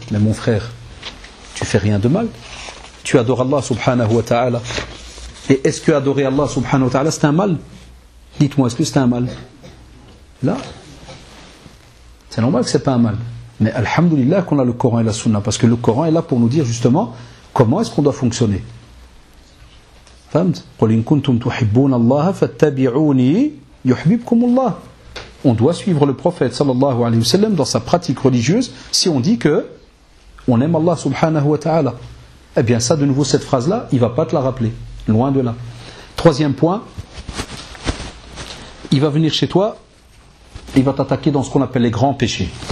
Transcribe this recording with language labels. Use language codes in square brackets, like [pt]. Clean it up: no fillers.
[fr] Mais mon frère, tu fais rien de mal. Tu adores Allah subhanahu wa ta'ala. Et est-ce que adorer Allah subhanahu wa ta'ala c'est un mal? Dites-moi, est-ce que c'est un mal? Là, c'est normal que c'est pas un mal. Mais alhamdulillah qu'on a le Coran et la Sunna, parce que le Coran est là pour nous dire justement comment est-ce qu'on doit fonctionner. [ar] فهمت؟ قل إن كنتم تحبون الله فاتبعوني يحببكم الله. [fr] On doit suivre le prophète sallallahu alayhi wa sallam dans sa pratique religieuse si on dit que on aime Allah subhanahu wa ta'ala. Eh bien ça, de nouveau, cette phrase-là, il ne va pas te la rappeler. Loin de là. Troisième point, il va venir chez toi, il va t'attaquer dans ce qu'on appelle les grands péchés.